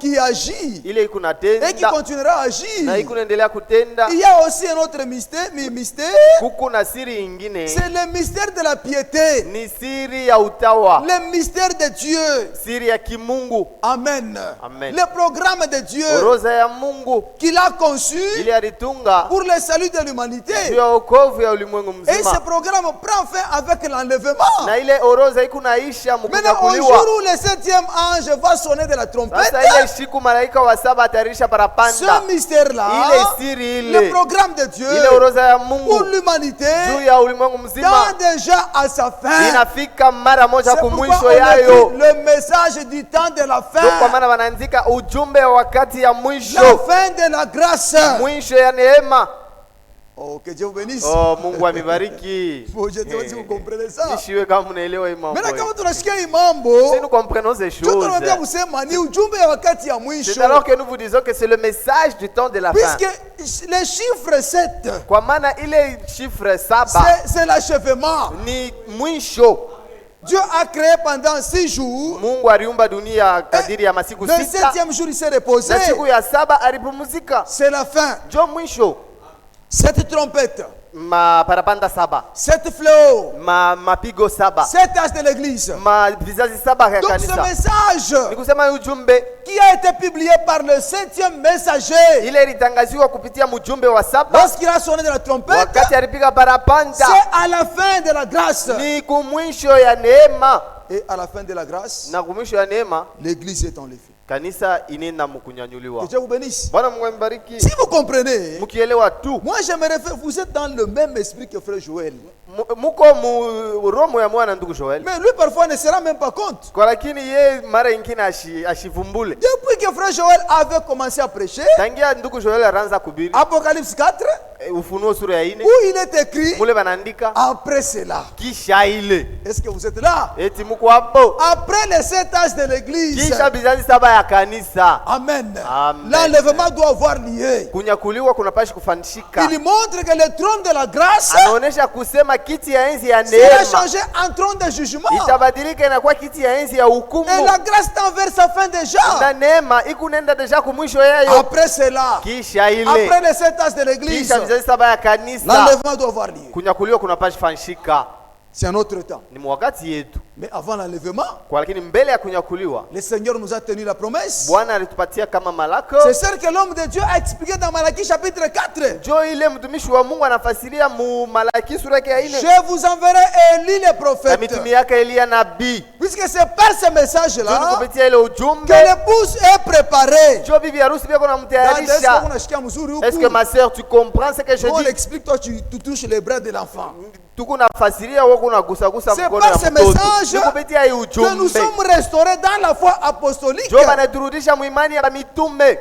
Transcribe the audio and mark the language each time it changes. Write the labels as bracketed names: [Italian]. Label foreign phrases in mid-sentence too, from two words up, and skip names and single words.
[French] qui agit [Swahili] ile iko [French] et qui [Swahili] natenda [French] continuera à agir. [Swahili] na iko naendelea kutenda. [French] Il y a aussi un autre mystère, [Swahili] Kuko na siri ingine [French] c'est le mystère de la piété, [Swahili] ni siri ya utawa, [French] le mystère de Dieu. [Swahili] siri ya kimungu, Amen. Amen. [French] Le programme de Dieu [Swahili] oroza ya Mungu [French] qu'il a conçu [Swahili] ile alitunga [French] pour le salut de [Swahili] juu [French] l'humanité. [Swahili] ya wokovu ya ulimwengu [French] Et ce [Swahili] mzima, [French] programme prend fin avec l'enlèvement. [Swahili] na ile oroza iko naisha [French] Maintenant, au [Swahili] mkunyakuliwa. [French] jour où le 7e ange va sonner de la trompette, [Swahili] Sasa ile siku malaika wa saba atarisha [French] ce [Swahili] parapanda, [French] mystère-là, [Swahili] ile siri [French] le [Swahili] ile [French] programme de Dieu [Swahili] ile oroza ya [French] pour [Swahili] Mungu [French] l'humanité, [Swahili] juu ya ulimwengu mzima [French] tend déjà à sa fin. [Swahili] inafika mara moja [French] C'est pourquoi [Swahili] kumwisho [French] on [Swahili] yayo. [French] écrit le message du temps de la [Swahili] Ndio kwa [French] fin, [Swahili] maana wanaandika ujumbe wa wakati ya [French] la [Swahili] mwisho, [French] fin de la grâce. [Swahili] mwisho ya neema. [French] Oh, que Dieu vous bénisse. [Swahili] Oh, Mungu amibariki. [French] Bon, je ne sais pas si vous comprenez ça. [Swahili] Nishiwe kama mnaelewa hii mambo. Maintenant, kama hii. tunasikia hii mambo, [French] Si nous comprenons ces [Swahili] tunamwambia [French] choses, [Swahili] kusema ni ujumbe ya wakati ya [French] c'est [Swahili] mwisho, [French] alors que nous vous disons que c'est le message du temps de la fin. puisque le chiffre 7, [Swahili] Kwa maana ile chiffre saba [French] c'est l'achèvement. [Swahili] ni mwisho. [French] Dieu a créé pendant 6 jours. [Swahili] Mungu aliumba dunia kadiri ya masiku [French] Le [Swahili] sita, [French] 7e jour, il s'est reposé. [Swahili] na siku ya saba alipumzika. [French] C'est la fin. [Swahili] Jo mwisho. [French] Cette trompette, [Swahili] Parapanda saba, [French] cette fléau, [Swahili] mapigo saba, [French] cet âge de l'église. [Swahili] vizazi saba ya [French] Donc ce [Swahili] kanisa. [French] message [Swahili] Ni kusema ujumbe [French] qui a été publié par le 7e messager, [Swahili] ile ilitangaziwa kupitia mjumbe wa saba [French] lorsqu'il a sonné de la trompette, [Swahili] wakati alipiga parapanda, [French] c'est à la fin de la grâce. [Swahili] ni kumwisho ya neema, [French] Et à la fin de la grâce, [Swahili] na kumwisho ya neema [French] l'église est enlevée. [Swahili] kanisa inenda [French] Que [Swahili] mkunyanyuliwa. [French] Dieu vous bénisse. [Swahili] Bwana Mungu ambariki. [French] Si vous comprenez, [Swahili] Mkielewa tu [French] moi j'aimerais faire, vous êtes dans le même esprit que frère Joël. [Swahili] muko mu roho ya mwana ndugu Joel, [French] Mais lui parfois ne se rend même pas compte. [Swahili] kwa lakini ye mara ingine ashivumbule. [French] Depuis que frère Joël avait commencé à prêcher, [Swahili] Tangia ndugu Joel aranza kubiri [French] Apocalypse 4, [Swahili] Ufunuo sura ya 4 [French] où il est écrit, [Swahili] mule banaandika [French] après cela. [Swahili] kisha ile, [French] Est-ce que vous êtes là? [Swahili] eti muko hapo, [French] Après les 7 âges de l'église. [Swahili] kisha vizazi saba ya kanisa. Amen. Amen. [French] L'enlèvement doit avoir lieu. [Swahili] Kunyakuliwa kunapashi kufanishika. [French] Il montre que le trône de la grâce [Swahili] Anaonesha kusema kiti ya enzi ya [French] sera [Swahili] neema [French] changé en trône de jugement. [Swahili] itabadilika inakuwa kiti ya enzi ya hukumu, [French] Et la grâce tend vers sa fin [Swahili] na [French] déjà. [Swahili] neema ikunenda deja kumwisho yayo. [French] Après cela, [Swahili] Kisha ile, [French] après les 7 âges de l'église, [Swahili] kisha vizazi saba ya kanisa, [French] l'enlèvement doit avoir lieu. [Swahili] kunyakuliwa kunapashi fanishika. [French] C'est un autre temps. [Swahili] Ni mwakati yetu, [French] Mais avant l'enlèvement, [Swahili] kwa lakini mbele ya kunyakuliwa [French] le Seigneur nous a tenu la promesse. [Swahili] Bwana alitupatia kama malako. [French] C'est celle que l'homme de Dieu a expliqué dans Malachie chapitre 4. [Swahili] Jo ile mtumishi wa Mungu anafasiria mu Malaki sura yake ya 4, [French] Je vous enverrai Élie le [Swahili] na [French] prophète. [Swahili] mitumi yake Elia nabii. [French] Puisque c'est par ce [Swahili] Jo ni [French] message-là [Swahili] kupitia ile ujumbe [French] que l'épouse est préparée. [Swahili] jo bibi harusi pia kuna Dada, [French] est-ce que [Swahili] mtayarisha. unasikia mzuri huku? [French] Est-ce que ma sœur tu comprends ce que je Nous, on dis? l'explique, toi tu touches les bras de l'enfant. [Swahili] Tuko nafasiria wewe unagusagusa [French] C'est [Swahili] mkono [French] par [Swahili] ya [French] ce [Swahili] mtoto. [French] message [Swahili] Ni kupitia hii [French] que nous [Swahili] ujumbe [French] sommes restaurés dans la foi apostolique. [Swahili] jo banaturudisha muimani ya mitume.